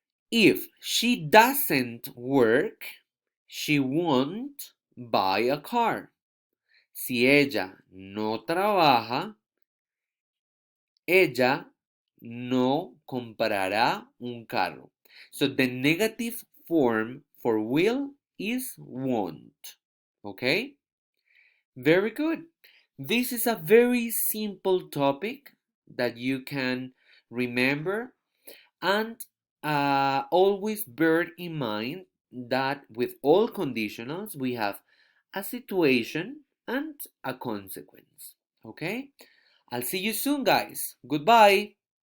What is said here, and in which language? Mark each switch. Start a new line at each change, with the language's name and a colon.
English: If she doesn't work, she won't buy a car.
Spanish: Si ella no trabaja, ella no comprará un carro.
English: So the negative form for will is won't. Okay? Very good. This is a very simple topic that you can remember and always bear in mind that with all conditionals we have a situation and a consequence. Okay? I'll see you soon, guys. Goodbye.